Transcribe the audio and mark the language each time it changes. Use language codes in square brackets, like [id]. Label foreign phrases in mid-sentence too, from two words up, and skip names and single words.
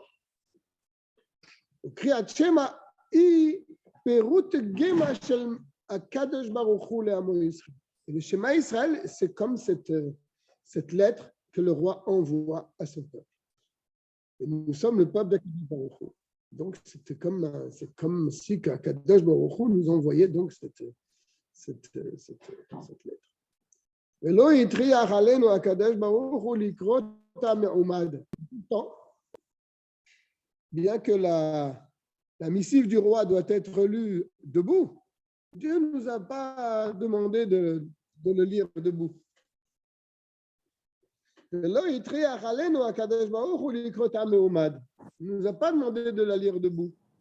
[fr] Et le schéma Israël, c'est comme cette lettre que le roi envoie à son peuple. Et nous sommes le peuple d'Akadosh Baruch Hu. Donc, c'est comme si Akadosh Baruch Hu nous envoyait donc cette lettre. [he] ולא יטריח עלינו הקדוש ברוך הוא לקרות מעומד. [fr] Bien que la missive du roi doit être lue debout, Dieu ne nous a pas demandé de le lire debout. Il ne nous a pas demandé de la lire debout.